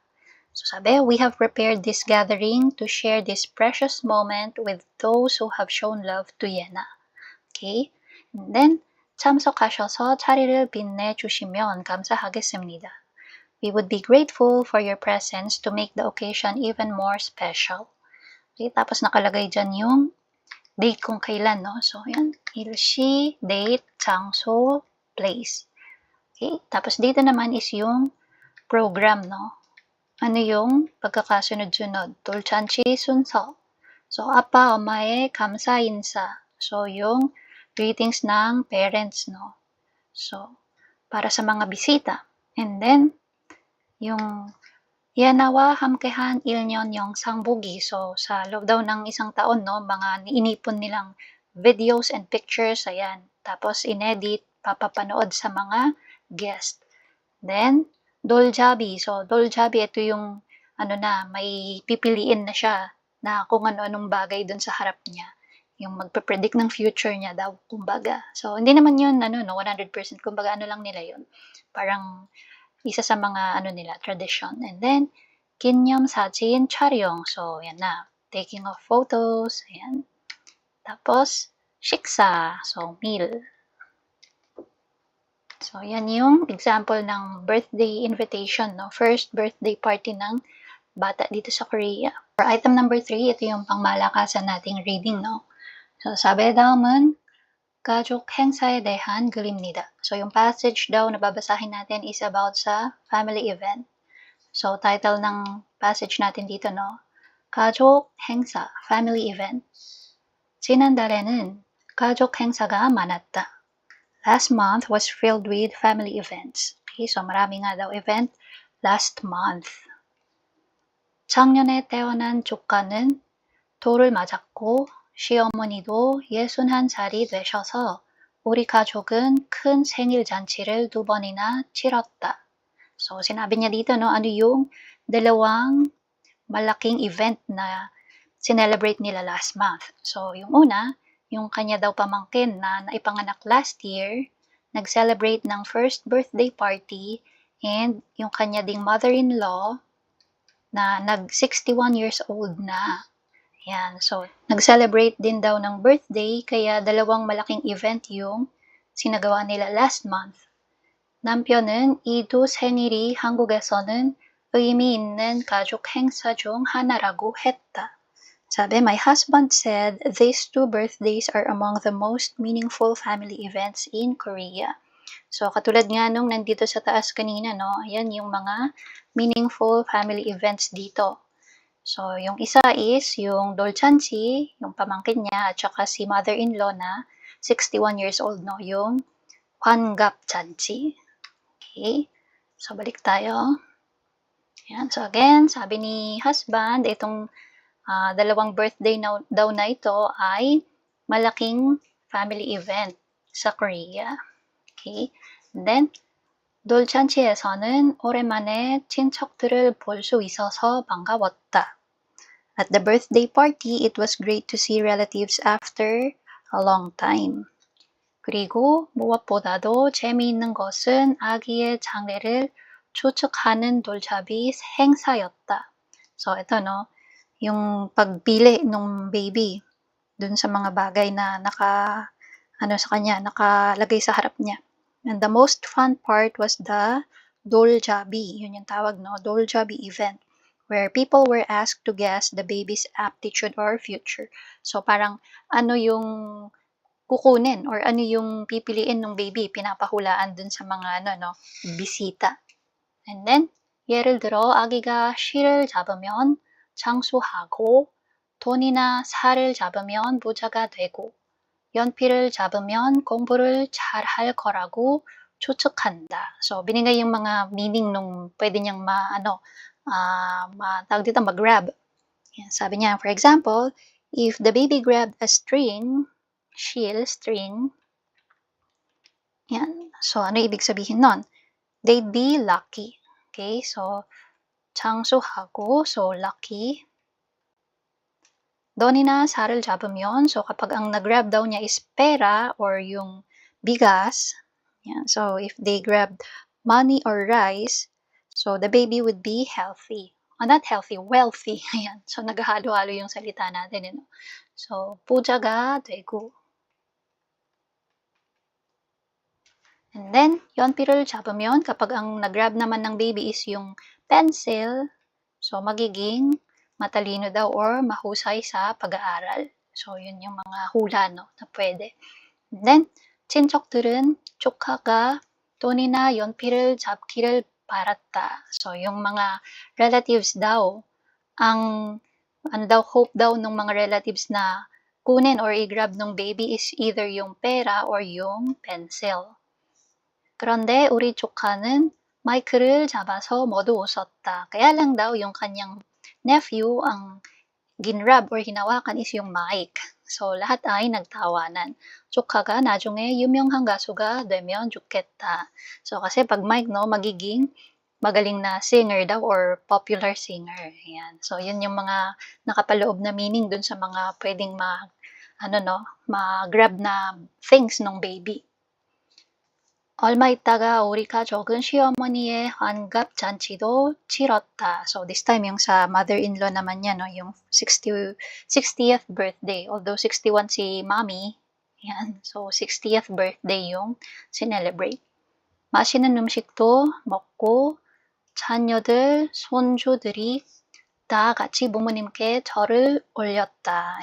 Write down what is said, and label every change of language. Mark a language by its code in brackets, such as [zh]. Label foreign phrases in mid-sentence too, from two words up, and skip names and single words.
[tl] So sabi, [en] we have prepared this gathering to share this precious moment with those who have shown love to Yena. Okay? And then, [ko] 참석하셔서 자리를 빛내주시면 감사하겠습니다. [en] We would be grateful for your presence to make the occasion even more special. Okay? [tl] Tapos nakalagay dyan yung date kung kailan, no? So, yan. [ko] 일시, date, 장소, [en] place. Okay? [tl] Tapos dito naman is yung program, no? Ano yung pagkakasunod-sunod? [ko] 돌잔치 순서. So, 아빠, 엄마의 감사 인사. [tl] So, yung greetings ng parents, no? So, para sa mga bisita. [en] And then, [ko] yung Yanawa hamkehan 1년 영상 보기. [tl] So, sa loob daw ng isang taon, no, mga inipon nilang [en] videos and pictures, [tl] ayan. Tapos, inedit, papapanood sa mga guest. [en] Then, doljabi. [tl] So, doljabi, ito yung, may pipiliin na siya na kung ano-anong bagay dun sa harap niya. Yung magpe-predict ng future niya daw, kumbaga. So, hindi naman yun, 100%, kumbaga, lang nila yun. Parang, isa sa mga, nila, [en] tradition. And then, [ko] 기념 사진 촬영. [tl] So, yan na. [en] Taking of photos. [tl] Ayan. Tapos, 식사. So, meal. So, yan yung example ng birthday invitation, no? [en] First birthday party [tl] ng bata dito sa Korea. [en] For item number 3, [tl] ito yung pangmalakasan nating reading, no? [ko] So, sabi daum은 가족 행사에 대한 글입니다. [tl] So, yung passage daw na babasahin natin is about sa [en] family event. [tl] So, title ng passage natin dito, no? [ko] 가족 행사, [en] family event. [ko] 지난달에는 가족 행사가 많았다. [en] Last month was filled with family events. [tl] Okay, so marami nga daw event [en] last month. [ko] 작년에 태어난 조카는 돌을 맞았고 시어머니도 61살이 되셔서 우리 가족은 큰 생일 잔치를 2번이나 치렀다. [tl] So, sinabi niya dito, no, ano yung dalawang malaking event na sinelebrate nila [en] last month. [tl] So, yung una, yung kanya daw pamangkin na naipanganak [en] last year, [tl] nag-celebrate ng [en] first birthday party, [tl] and yung kanya ding mother-in-law na nag- [en] 61 years old [tl] na. Yan. So, nag-celebrate din daw ng birthday, kaya dalawang malaking event yung sinagawa nila [en] last month. [ko] 남편은 이 두 생일이 한국에서는 의미 있는 가족 행사 중 하나라고 했다. [tl] Sabi, [en] my husband said these 2 birthdays are among the most meaningful family events in Korea. So, [tl] katulad nga nung nandito sa taas kanina, no? Ayan yung mga [en] meaningful family events [tl] dito. So, yung isa is yung dolchanchi, yung pamangkin niya, at saka si mother-in-law na [en] 61 years old, [tl] no? [ko] Yung 환갑잔치. Okay. [tl] So, balik tayo. Ayan. So, again, sabi ni husband, itong dalawang birthday daw na ito ay malaking [en] family event [tl] sa Korea. [en] Okay. And then, [ko] 돌잔치에서는 오랜만에 친척들을 볼 수 있어서 반가웠다. [en] At the birthday party, it was great to see relatives after a long time. [ko] 그리고 무엇보다도 재미있는 것은 아기의 장래를 추측하는 돌잡이 행사였다. [tl] So, ito, no, yung pagpili ng baby dun sa mga bagay na nakalagay sa harap niya. [en] And the most fun part was the doljabi. [tl] Yun yung tawag, no? [en] Doljabi event, where people were asked to guess the baby's aptitude or future. So, [tl] parang ano yung kukunin or ano yung pipiliin ng baby, pinapahulaan dun sa mga bisita. [en] And then, [ko] 예를 들어 아기가 실을 잡으면 장수하고 돈이나 살을 잡으면 부자가 되고 연필을 잡으면 공부를 잘할 거라고 추측한다. [tl] So, binigay yung mga meaning nung pwede niyang mag-grab. Yan, sabi niya, [en] for example, if the baby grabbed a string, string, [tl] yan. So, ano ibig sabihin nun? [en] They'd be lucky. Okay, so, 장수하고, so lucky. [ko] 돈이나 살을 잡으면, [tl] so kapag ang nag-grab daw niya is pera or yung bigas, yan. [en] So, if they grabbed money or rice, so the baby would be healthy. Not healthy, wealthy. [tl] Ayan. So, naghahalo-halo yung salita natin. So, [ko] 부자가 되고. [en] And then, [ko] 연필을 잡으면, [tl] kapag ang nag-grab naman ng baby is yung pencil, so magiging matalino daw or mahusay sa pag-aaral. So, yun yung mga hula, no, na pwede. [en] And then, [ko] 친척들은 조카가 돈이나 연필을 잡기를 바랐다. [tl] So, yung mga relatives daw, ang hope daw ng mga relatives na kunin or i-grab ng baby is either yung pera or yung pencil. [ko] 그런데 우리 조카는 마이크를 잡아서 모두 웃었다. [tl] Kaya lang daw yung kanyang nephew ang ginrab or hinawakan is yung mic. So lahat ay nagtawanan. [ko] 조카가 나중에 유명한 가수가 되면 좋겠다. [tl] So kasi pag mic no, magiging magaling na singer daw or [en] popular singer. [tl] Ayan. So yun yung mga nakapaloob na meaning dun sa mga pwedeng ma-grab na things ng baby. [ko] 얼마 있다가 우리 가족은 시어머니의 환갑 잔치도 치렀다. [en] So this time [tl] yung sa mother-in-law naman niya, no, yung [en] 60th birthday. [tl] Although 61 si mommy, yan. So [en] 60th birthday [tl] yung sinelebrate. [ko] 맛있는 음식도 먹고 자녀들, 손주들이 다 같이 부모님께 절을 올렸다.